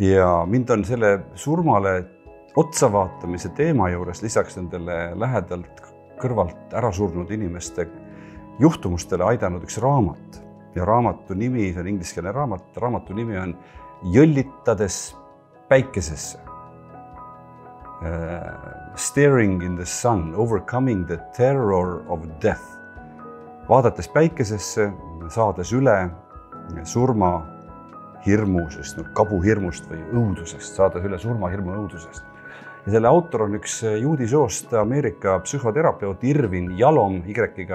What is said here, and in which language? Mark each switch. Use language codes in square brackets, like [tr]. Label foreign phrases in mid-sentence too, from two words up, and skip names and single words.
[et] Ja mind on selle surmale otsavaatamise teema juures lisaks nendele lähedalt kõrvalt ära surnud inimeste juhtumustele aidanud üks raamat. Ja raamatu nimi, see on ingliskeelne raamat, raamatu nimi on Jõllitades päikesesse. [en] Staring in the sun, overcoming the terror of death. [et] Vaadates päikesesse, saades üle surma hirmusest, kabuhirmust või õudusest, saades üle surmahirmu õudusest. Ja selle autor on üks juudi soost Ameerika psühhoterapeut Irvin Jalom Y-ga.